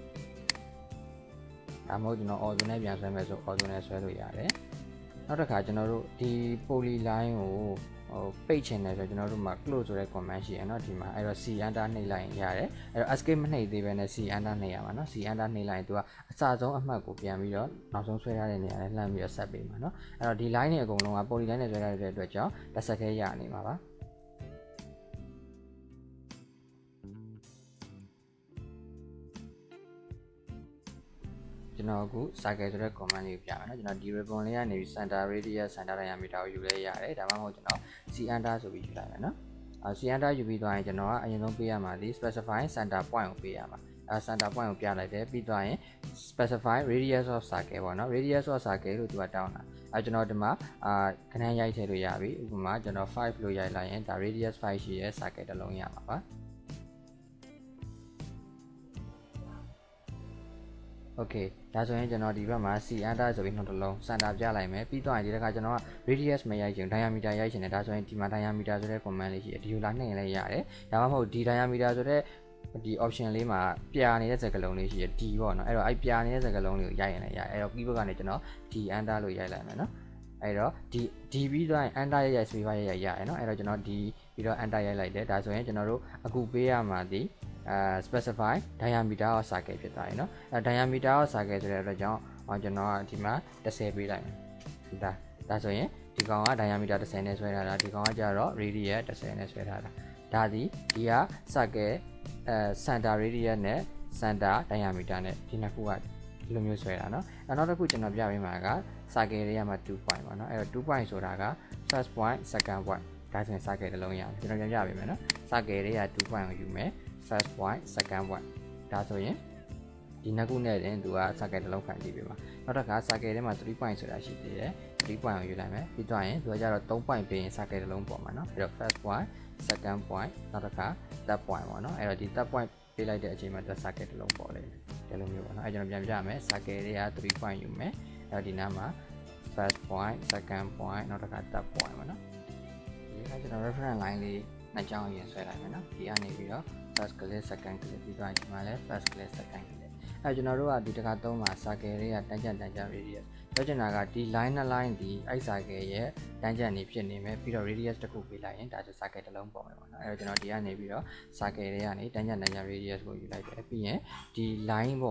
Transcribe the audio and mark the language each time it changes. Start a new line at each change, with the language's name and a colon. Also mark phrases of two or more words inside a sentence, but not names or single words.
Burmese: ဒါမှမဟုတ်ကျွန်တော် auto နဲ့ပြန်ဆွဲမယ်ဆို auto နဲ့ဆွဲလို့ရတယ်နောက်တစ်ခါကျွန်တော်တို့ဒီ polyline ကိုပိတ်ချင်တယ်ဆိုကျွန်တော်တို့မှာ close ဆိုတဲ့ command ရှိရယ်เนาะဒီမှာအဲ့တော့
English: c enter
Burmese: နှိပ်လိုက်ရင်ရတယ်အဲ့တော့ escape မနှိပ်သေးဘဲနဲ့
English: c enter
Burmese: နှိပ်ရမှာเนาะ
English: c enter
Burmese: နှိပ်လိုက်ရင်သူကအစဆုံးအမှတ်ကိုပြန်ပြီးတော့နောက်ဆုံးဆွဲထားတဲ့နေရာနဲ့လှမ်းပြီးတော့ဆက်ပေးမှာเนาะအဲ့တော့ဒီ line တွေအကုန်လုံးက polyline နဲ့ဆွဲထားတဲ့အတွက်ကြောင့်တစ်ဆက်တည်းရနေမှာပါ ကျွန်တော်အခု circle ဆိုတဲ့ command လေးကိုပြမယ်เนาะကျွန်တော်ဒီ ribbon လေးကနေပြီး
English: center radius center diameter
Burmese: ကိုယူလဲရတယ်ဒါမှမဟုတ် ကျွန်တော်
English: c enter
Burmese: ဆိုပြီးယူလိုက်မယ်เนาะ
English: c enter
Burmese: ယူပြီးသွားရင်ကျွန်တော်ကအရင်ဆုံးပေးရမှာဒီ
English: specify center point
Burmese: ကိုပေးရမှာ
English: center point
Burmese: ကိုပြလိုက်တယ်ပြီးသွားရင်
English: specify radius of circle
Burmese: ပေါ့เนาะ
English: radius of circle
Burmese: လို့သူကတောင်းတာကျွန်တော်ဒီမှာခဏရိုက်ထည့်လို့ရပြီဥပမာကျွန်တော်5လို့ရိုက်လိုက်ရင်ဒါ radius 5ရှိရဲ့ circle တစ်လုံးရမှာပါ Okay ဒါဆိုရင်ကျွန်တော်ဒီဘက်မှာ
English: C enter
Burmese: ဆိုပြီးနှုတ်တစ်လုံး center ပြလိုက်မယ်ပြီးတော့ဒီတစ်ခါကျွန်တော်က radius မရိုက်ချင် diameter ရိုက်ချင်တယ်ဒါဆိုရင်ဒီမှာ diameter ဆိုတဲ့ command လေးရှိတယ်ဒီလိုလာနှိပ်ရင်လည်းရတယ်ဒါမှမဟုတ်ဒီ diameter ဆိုတဲ့ဒီ option လေးမှာပြာနေတဲ့စကားလုံးလေးရှိတယ် D ပေါ့နော်အဲ့တော့အဲ့ပြာနေတဲ့စကားလုံးလေးကိုရိုက်ရင်လည်းရတယ် အဲ့တော့ keyboard ကနေကျွန်တော်
English: D enter
Burmese: လို့ရိုက်လိုက်မယ်နော်အဲ့တော့ D ပြီးတော့ enter ရိုက်
English: space bar
Burmese: ရိုက်ရတယ်နော်အဲ့တော့ကျွန်တော် D ပြီးတော့ enter ရိုက်လိုက်တယ်ဒါဆိုရင်ကျွန်တော်တို့အခုပေးရမှာဒီ
English: specify diameter of circle
Burmese: ဖြစ်သွားပြီเนาะ
English: diameter of circle
Burmese: ဆိုတဲ့ အတွက်ကြောင့်ကျွန်တော်ကဒီမှာ10ပေးလိုက်မယ်ဒါဆိုရင်ဒီကောင်က diameter 10နဲ့ဆွဲထားတာဒီကောင်ကကျတော့ radius 10နဲ့ဆွဲထားတာဒါဒီက
English: circle center radius
Burmese: နဲ့
English: center diameter
Burmese: နဲ့ ဒီနှစ်ခုကဒီလိုမျိုးဆွဲတာเนาะနောက်တစ်ခုကျွန်တော်ပြပေးမှာက circle တွေကမှ2 point ပါเนาะအဲ့တော့2 point ဆိုတာက
English: first point second point
Burmese: ဒါဆိုရင် circle တစ်လုံးရအောင်ကျွန်တော်ပြန်ပြပေးမယ်เนาะ circle တွေက2 point ကိုယူမယ်
English: first point second point
Burmese: ဒါဆိုရင်ဒီနှစ်ခုနဲ့တင်သူက circle တစ်လုံးခံကြည့်ပေးမှာနောက်တစ်ခါ circle ထဲမှာ3 point ဆိုတာရှိသေးတယ်3 point ကိုယူလိုက်မယ်ပြီးတော့ရင်သူကကြတော့3 point ပေးရင် circle တစ်လုံးပေါ်မှာเนาะပြီးတော့
English: first point second point
Burmese: နောက်တစ်ခါ
English: third point
Burmese: ပေါ့เนาะအဲ့တော့ဒီ third point ပေးလိုက်တဲ့အချိန်မှာသူ circle တစ်လုံးပေါ်လိမ့်မယ်ဒီလိုမျိုးပေါ့เนาะအဲ့ကျွန်တော်ပြန်ပြမယ် circle တွေက3 point ယူမယ်အဲ့တော့ဒီနားမှာ
English: first point second point
Burmese: နောက်တစ်ခါ
English: third point
Burmese: ပေါ့နော်ဒီကကျွန်တော်
English: reference line
Burmese: လေးနှစ်ကြောင်းရင်ဆွဲလိုက်မယ်နော်ဒီကနေပြီးတော့
English: first click second click
Burmese: ပြီးတော့ဒီမှာလည်း
English: first click second click
Burmese: ကျွန်တော်တို့ကဒီတစ်ခါသုံးမှာ circle တွေကတန်းကြံ radius ပြောချင်တာကဒီ line နဲ့ line ဒီအဲ့ circle ရဲ့တန်းကြံနေဖြစ်နေမယ်ပြီးတော့ radius တစ်ခုပေးလိုက်ရင်ဒါဆို circle တစ်လုံးပေါ်မယ်ပေါ့နော်အဲ့တော့ကျွန်တော်ဒီကနေပြီးတော့ circle တွေကနေတန်းကြံ radius ကိုယူလိုက်တယ်ပြီးရင်ဒီ line ပေါ်